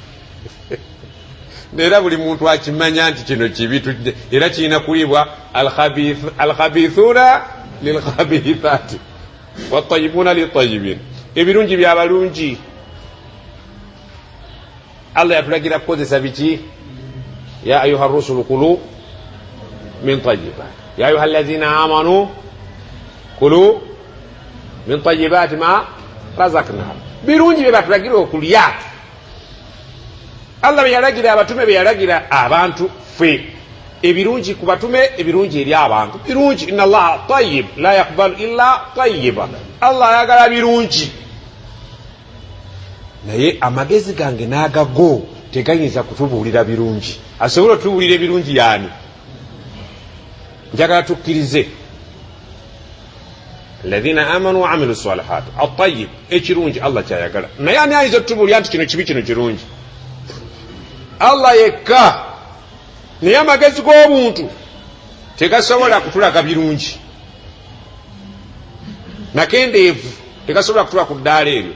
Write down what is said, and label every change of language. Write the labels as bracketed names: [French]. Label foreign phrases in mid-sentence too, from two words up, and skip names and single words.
[Ganda] era buli muntu akimanya nti kino kibi era kirina kuliibwa [Arabic] الخبيثون للخبيثات والطيبون للطيبين [Ganda] ebirungi byabalungi. Allah yatulagira kukozesa biki [Arabic] يا أيها الرسل كلوا من الطيبات يا أيها الذين آمنوا كلوا من طيبات ما رزقناكم [Ganda] birungi bye batulagira okulya. Allah beyalagira abatume beyalagira abantu ffe ebirungi ku batume ebirungi eri abantu birungi. [Arabic] إن الله طيب لا يقبل إلا طيبا. [Ganda] Allah ayagala birungi naye amagezi gange n'agago tegayinza kutubuulira birungi. asobola otubuulira ebirungi yaani? njagala tukkirize [Arabic] الذين آمنوا وعملوا الصالحات الطيب [Ganda] ekirungi Allah kyayagala naye ani ayinza otutubuulira nti kino kibi kino kirungi? Allah yekka. naye amagezi g'obuntu tegasobola kutulaga birungi nakendeevu tegasobola kutula ku ddaala eryo.